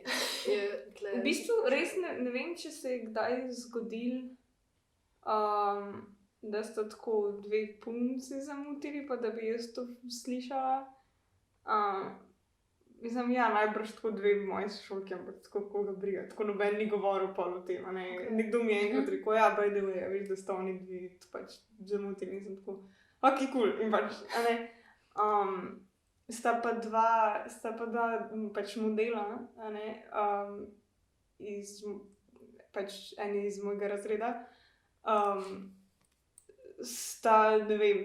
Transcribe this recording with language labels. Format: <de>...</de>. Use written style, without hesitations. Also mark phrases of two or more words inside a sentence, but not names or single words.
<sl>V bistvu res ne vem, če se je kdaj zgodil, da sta tako dve punci zamotili, pa da bi jaz to slišala. Mislim, ja, najbrž tako dve moji sošolki, ampak tako koga briga, tako noben ni govoril pol o tem, a ne. Nekdo mi je enkrat rekel, ja,</sl> <en>by the way,</en> <sl>veš, da sta oni dve pač zamotili in sem tako,</sl> <en>ok, cool,</en> <sl>in pač, a ne. Sta pa dva pač modela, a ne, pač eni iz mojega razreda, sta, ne vem,</sl>